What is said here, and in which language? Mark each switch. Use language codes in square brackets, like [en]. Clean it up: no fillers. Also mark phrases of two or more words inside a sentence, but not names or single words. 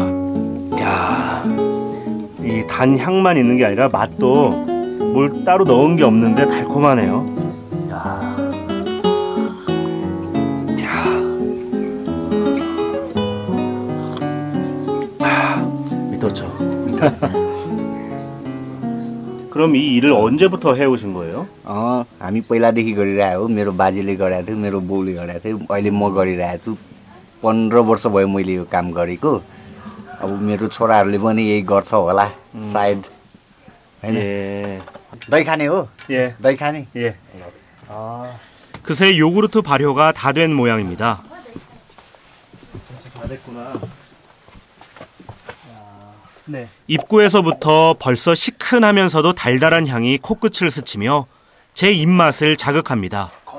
[ko] 야, 이 단 향만 있는 게 아니라 맛도 뭘 따로 넣은 게 없는데 달콤하네요. 미토죠. 그럼 이 일을 언제부터 해오신 거예요? [ne] हामी पहिलादेखि गरिरहेको हो। मेरो बाजेले गरेको थियो, मेरो बाउले गरेको थियो, अहिले म गरिरहेको छु। 15 वर्ष भयो मैले यो काम गरेको। अब मेरो छोराहरूले पनि यही गर्छ होला सायद, हैन? दही खाने हो? [ko] 예. [ne] दही खाने? [ko] 예. 그새 요구르트 발효가 다 된 모양입니다. 다 됐구나. 네. 입구에서부터 벌써 시큰하면서도 달달한 향이 코끝을 스치며 제 입맛을 자극합니다.